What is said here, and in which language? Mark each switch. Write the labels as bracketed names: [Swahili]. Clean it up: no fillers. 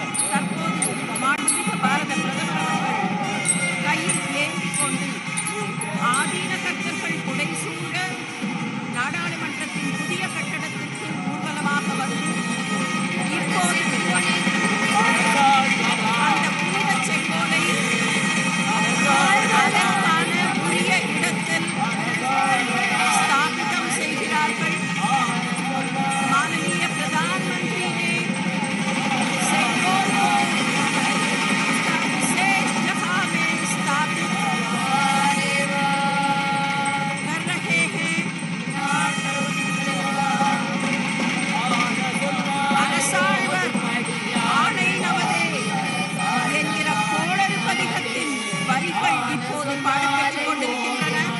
[Tamil] தற்போது மாண்புமிகு பாரத பிரதமர் அவர்கள் கையில் ஏந்திக் கொண்டு ஆதீன கர்த்தர்கள் புடை சூழ நாடாளுமன்றத்தின் புதிய கட்டடத்திற்கு ஊர்வலமாக வந்து இப்போது அந்த புனித செங்கோலை அதற்கான உரிய இடத்தில் स्थापितम செய்கிறார்கள்। [Hindi] माननीय प्रधानमंत्री ने सेंगोल को विशेष जगह में स्थापित कर रहे हैं। [Tamil] அரசாழ்வர் ஆணை நமதே என்கிற கோளறு பதிகத்தின் வரிகள் இப்போது பாடப்பட்டுக் கொண்டிருக்கின்றன।